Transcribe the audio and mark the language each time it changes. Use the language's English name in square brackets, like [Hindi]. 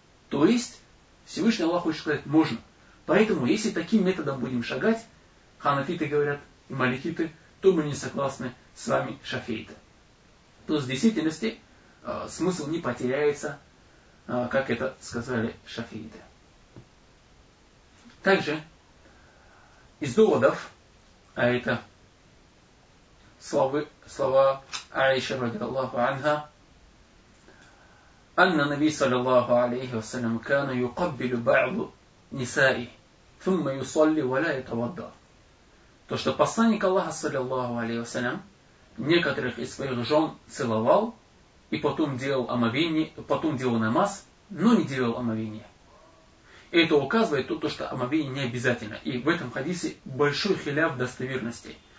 [Russian] То есть, Всевышний Аллах хочет сказать, можно. Поэтому, если таким методом будем шагать, ханафиты говорят, маликиты, то мы не согласны с вами, шафииты. То есть, в действительности, смысл не потеряется, как это сказали шафииты. Также, из доводов, а это слова Аиши ради Аллаху Анха, [Arabic] أن النبي صلى الله عليه وسلم كان يقبل بعض نسائه ثم يصلي ولا يتوضأ. [Russian] То, что посланник Аллаха صلى الله عليه وسلم некоторых из своих жен целовал и потом делал намаз, но не делал омовение. И это указывает то, что омовение не обязательно. И в этом хадисе большой хиляв достоверности.